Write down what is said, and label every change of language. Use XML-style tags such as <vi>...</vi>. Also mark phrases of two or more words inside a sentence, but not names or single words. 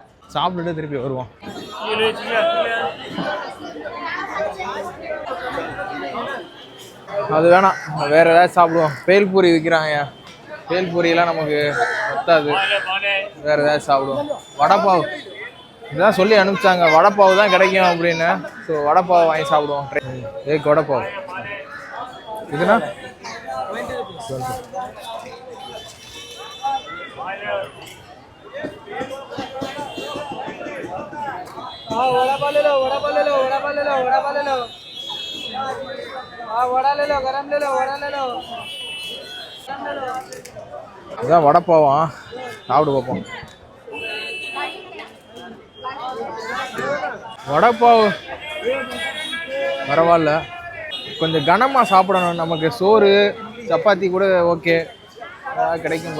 <ta>சாப்பிட்டுட்டு திருப்பி வருவோம். அது வேணாம், வேறு ஏதாவது சாப்பிடுவோம். பேல்பூரி விற்கிறாங்க. பேல்பூரியெல்லாம் நமக்கு பத்தாது. வேறு ஏதாவது சாப்பிடுவோம். வடைப்பாவு இதான் சொல்லி அனுப்பிச்சாங்க, வடைப்பாவு தான் கிடைக்கும் அப்படின்னு. ஸோ வடைப்பாவு வாங்கி சாப்பிடுவோம்.</ta> <hi>एक वड़ापाव.</hi> <ta>இதுனா</ta> <hi>वड़ा ले लो, वड़ा ले लो, वड़ा ले लो, वड़ा ले लो. वड़ा ले लो, गरम ले लो, वड़ा ले लो.</hi> <ta>இதுதான் வடைப்பாவா, சாப்பிட்டு பார்ப்போம். வடைப்பாவு பரவாயில்ல, கொஞ்சம் கனமாக சாப்பிடணும். நமக்கு சோறு சப்பாத்தி கூட ஓகே கிடைக்கும்.</ta>